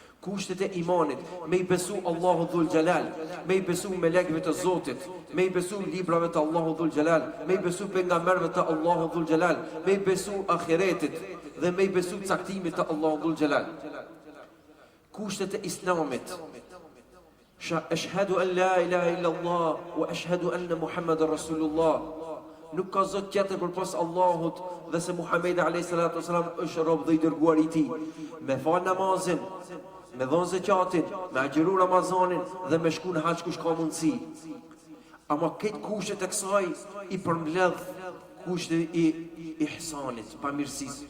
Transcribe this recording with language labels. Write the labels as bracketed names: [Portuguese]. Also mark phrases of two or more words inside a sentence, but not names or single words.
[Albanian] kushtet e imanit, me I besu Allahu Dhul Gjelal, me I besu melekëve të Zotit, me I besu librave të Allahu Dhul Gjelal, me I besu pejgamberëve të Allahu Dhul Gjelal, me I besu ahiretit dhe me I besu caktimit të Allahu Dhul Gjelal. Kushtet e Islamit. [Arabic] أشهد أن لا إله إلا الله وأشهد أن محمدا رسول الله. [Albanian] Nuk ka zot tjetër përpas Allahut dhe se Muhamedi [Arabic] عليه الصلاة والسلام [Albanian] është rob dhe I dërguar I Tij. Me fal namazin, me dhënë zakatin, me agjëru Ramazanin dhe me shku në hax kush ka mundësi. Ama këtë kushtet e kësaj I përmbledh kushtet I ihsanit, pamirësisë.